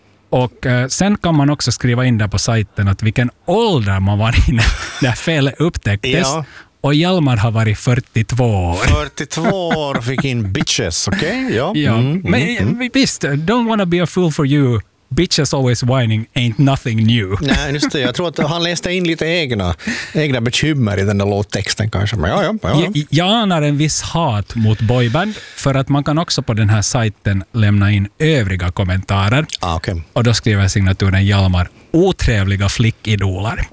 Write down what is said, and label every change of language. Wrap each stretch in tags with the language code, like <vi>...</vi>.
<sv>Och sen kan man också skriva in där på sajten att vilken ålder man var i när felet upptäcktes. Ja. Och Hjalmar har varit 42 år. 42 år och fick in bitches, okej? Okay? Ja. Men visst,</sv> <en>don't wanna be a fool for you, bitches always whining ain't nothing new.</en> <sv>Nej, just det. Jag tror att han läste in lite egna bekymmer i den där låttexten kanske. Men ja. Jag anar en viss hat mot boyband, för att man kan också på den här sajten lämna in övriga kommentarer. Ah, okay. Och då skriver signaturen Hjalmar: otrevliga flickidolar.</sv>